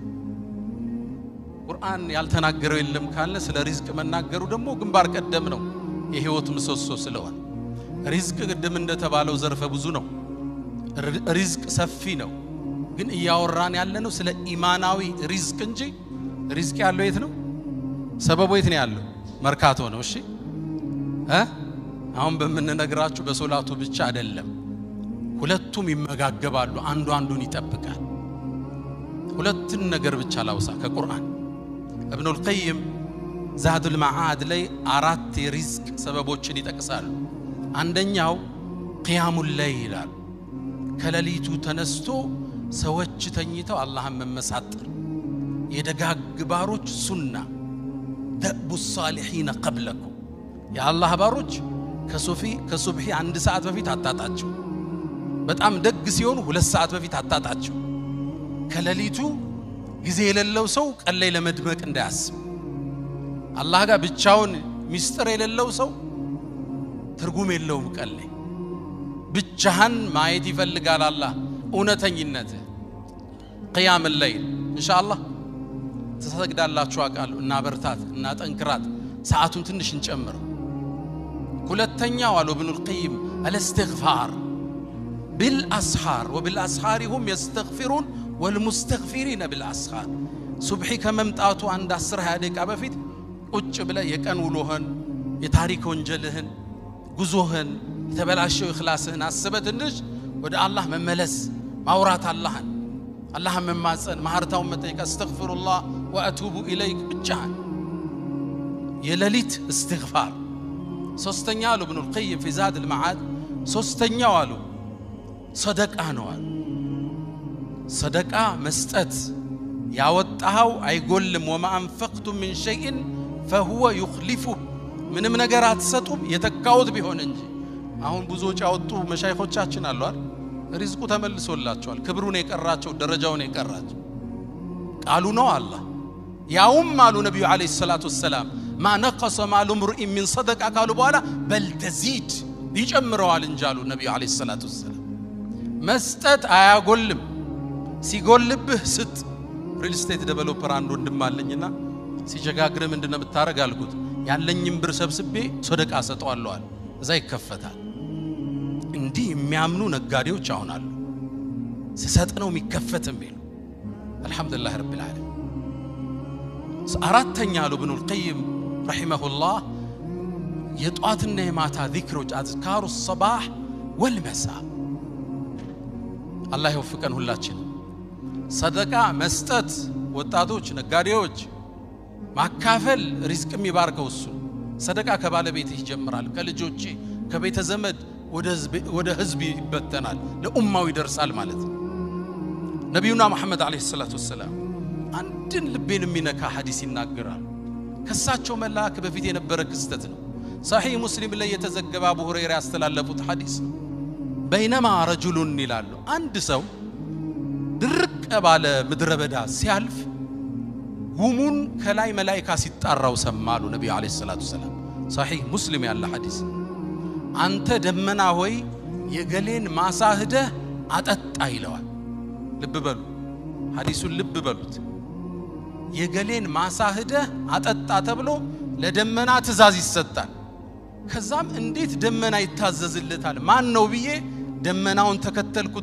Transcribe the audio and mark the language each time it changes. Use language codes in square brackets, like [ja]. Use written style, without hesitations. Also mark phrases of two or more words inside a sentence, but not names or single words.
[am] ቁርአን ያልተናገረው የለም ካለ ስለ ሪዝቅ መናገሩ ደግሞ ግንባር ቀደም ነው የህይወት ምሰሶ ስለሆነ ሪዝቅ ቅድም እንደተባለው ዘርፈ ብዙ ነው ሪዝቅ ሰፊ ነው ግን እያወራን ያለነው ስለ ኢማናዊ ሪዝቅ እንጂ ሪዝቅ ያለው የት ነው ሰበቡ የት ነው ያለው መርካቶ ነው እሺ አሁን በመነግራችሁ በሶላቱ ብቻ አይደለም ሁለቱም ይመጋገባሉ አንዱ አንዱን ይጠብቃል ሁለቱን ነገር ብቻ ላውሳ ከቁርአን ابن القيم زاد المعاد لي 4 ሪዝቅ ሰበቦችን ይጠቅሳሉ አንደኛው [ar] قيام الليل [am] ከሌሊቱ ተነስቶ ሰዎች ተኝተው አላህን መመሳጠር የደጋግ ባሮች ሱና [ar] دأب الصالحين قبلكم يا الله [am] ባሮች ከሱብሂ 1 ሰዓት በፊት አጣጣቸው በጣም ደግ ሲሆኑ 2 ሰዓት በፊት አጣጣቸው ከሌሊቱ ጊዜ የሌለው ሰው ቀለይ ለመድመቅ እንዳያስብ አላህ ጋር ብቻውን ሚስጥር የሌለው ሰው ትርጉም የለውም ቀለይ ብቻህን ማየት ይፈልጋል አላህ እውነተኝነት [ar] قيام الليل ان شاء الله [am] ተሰግዳላችሁ አቃሉ እና በርታት እና ጠንክራት ሰዓቱን ትንሽ እንጨምር ሁለተኛው አሉ [ar] ابن القيم الاستغفار بالاسحار وبالاسحار هم يستغفرون والمستغفرين بالاسحار صبحي [am] ከመምጣቱ አንድ 10-20 ደቂቃ በፊት ቁጭ ብለ የቀን ውሎህን የታሪክ ወንጀልህን ጉዞህን የተበላሸው ኢኽላስህን አስበትንሽ ወደ አላህ መመለስ ማውራት አላህን መማጸን ማህርታውን መጠየቅ [ar] استغفر الله واتوب اليك [am] ብቻህን የሌሊት استغفار ሶስተኛ አሉ ابن القيم في زاد المعاد ሶስተኛው አሉ ሰደቃ ነው አሉ ሰደቃ መስጠት ያወጣው አይጎልም وما انفقتم من شيء فهو يخلفه ምንም ነገር አትሰጡም የተካውት ቢሆን እንጂ አሁን ብዙዎች ያወጡ መሻይኾቻችን አሉ አይደል ሪዝቁ ተመልሶላቸዋል ክብሩን የቀራቸው ደረጃውን የቀራቸው ቃሉ ነው አላህ ያውም አሉ ነብዩ [ar] عليه الصلاة والسلام ما نقص مال امرئ من صدقه قالوا [am] በኋላ [ar] بل تزيد [am] ይጨምረዋል እንጂ አሉ ነብዩ [ar] عليه الصلاة والسلام [am] መስጠት አያጎልም ሲጎልብህ ስጥ [en] real estate developer [am] አንድ ወንድም አለኝና ሲጀጋግረ ምንድነው የምታረግ አልኩት ያለኝም ብር ሰብስቤ ሰደቃ ሰጠዋለሁ እዛ ይከፈታል እንዲህ የሚያምኑ ነጋዴዎች አሁን አሉ ሲሰጥ ነው የሚከፈትም ይሉ [ar] الحمد لله رب العالمين [am] አራተኛ አሉ ابن القيم [ar] رحمه الله [am] የጧትና የማታ ዚክሮች [ar] أذكار الصباح والمساء الله يوفقن [am] ሁላችን ሰደቃ መስጠት ወጣቶች ነጋዴዎች ማካፈል ሪዝቅም ይባርከው እሱ ሰደቃ ከባለቤትህ ይጀምራል ከልጆች ከቤተ ዘመድ ወደ ህዝብ ይበተናል ለኡማው ይደርሳል ማለት ነው ነብዩና መሐመድ [ar] عليه الصلاة والسلام [am] አንድን ልቤን የሚነካ ሐዲስ ይናገራል ከሳቸው መላክ በፊት የነበረ ክስተት ነው صحيح مسلم ላይ የተዘገበ አቡ ሁረይራ ያስተላለፉት ሐዲስ [ar] بينما رجل [am] ይላሉ አንድ ሰው ድርቅ ባለ ምድረ በዳ ሲያልፍ ጉሙን ከላይ መላእክት ሲጣራው ሰማሉ ነብዩ [ar] عليه الصلاة السلام [am] صحيح مسلم ያለ ሐዲስ አንተ ደመና ሆይ የገሌን ማሳህደ አጠጣ ይለዋል ልብ በሉ ሐዲሱን ልብ በሉት የገሌን ማሳህደ አጠጣ ተብሎ ለደመና ትእዛዝ ይሰጣል ከዛም እንዴት ደመና ይታዘዝለታል ማን ነው ብዬ ደመናውን ተከተልኩት